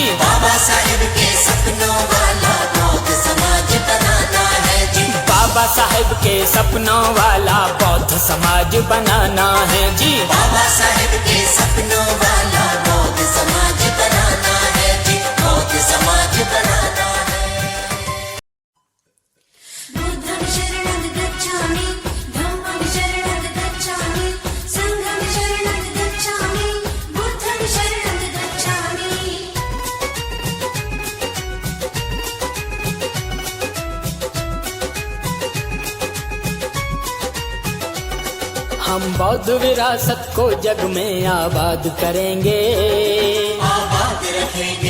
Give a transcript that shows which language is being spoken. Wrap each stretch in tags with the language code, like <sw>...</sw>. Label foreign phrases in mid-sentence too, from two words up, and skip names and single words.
<hi>बाबा साहेब के सपनों वाला बौद्ध समाज बनाना है जी। बाबा साहेब के सपनों वाला बौद्ध समाज बनाना है जी। बाबा साहेब के सपनों वाला बौद्ध समाज बनाना है जी, बौद्ध समाज बनाना है।</hi> <pi>बुद्धं शरणं गच्छामि, धम्मं शरणं गच्छामि, संघं शरणं गच्छामि, बुद्धं शरणं गच्छामि।</pi> <hi>हम बौद्ध विरासत को जग में आबाद करेंगे। आबाद रखेंगे,</hi>